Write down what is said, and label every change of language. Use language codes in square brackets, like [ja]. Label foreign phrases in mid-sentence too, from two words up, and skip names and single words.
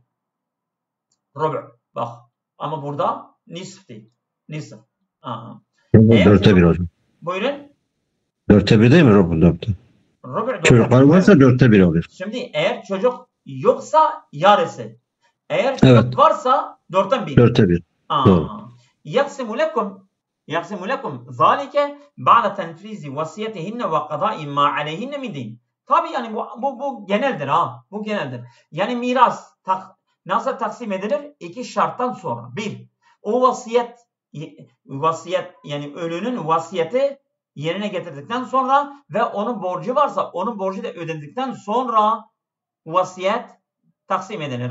[tr] Rubu. Bak. Ama burada nisf değil. Nisf. Dörtte bir hocam. Buyurun. Dörtte bir değil mi rubu dörtte? Çocuklar varsa dörtte bir oluyor. Şimdi eğer çocuk yoksa yarısı. Eğer çocuk varsa dörtten bir. Dörtte bir. Doğru. [ar] يقسم لكم ذلك بعد تنفيذ وصيتهن وقضاء ما عليهن من دين. [tr] Tabii yani bu geneldir Bu geneldir. Yani miras nasıl taksim edilir? İki şarttan sonra. Bir, o vasiyet yani ölünün vasiyeti yerine getirdikten sonra ve onun borcu varsa onun borcu da ödendikten sonra vasiyet taksim edilir.